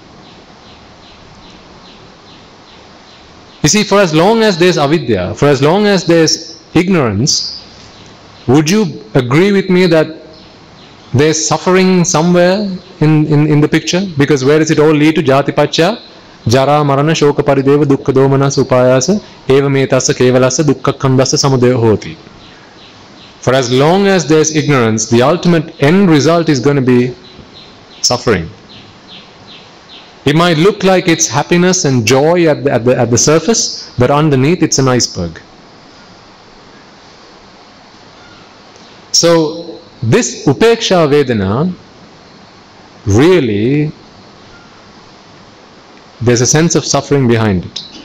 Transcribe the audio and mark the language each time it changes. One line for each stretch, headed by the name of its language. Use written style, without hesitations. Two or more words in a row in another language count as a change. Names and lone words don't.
English: You see, for as long as there's avidya, for as long as there's ignorance, would you agree with me that there's suffering somewhere in the picture? Because where does it all lead to?
Pali: Jati pacca, jara marana shoka parideva dukkha domanas upayasa eva metasa kevalasa dukkha khandasa samudaya hoti.
English: For as long as there's ignorance, the ultimate end result is going to be suffering. It might look like it's happiness and joy at the surface, but underneath it's an iceberg. So this
Pali: Upeksha Vedana,
English: really, there's a sense of suffering behind it.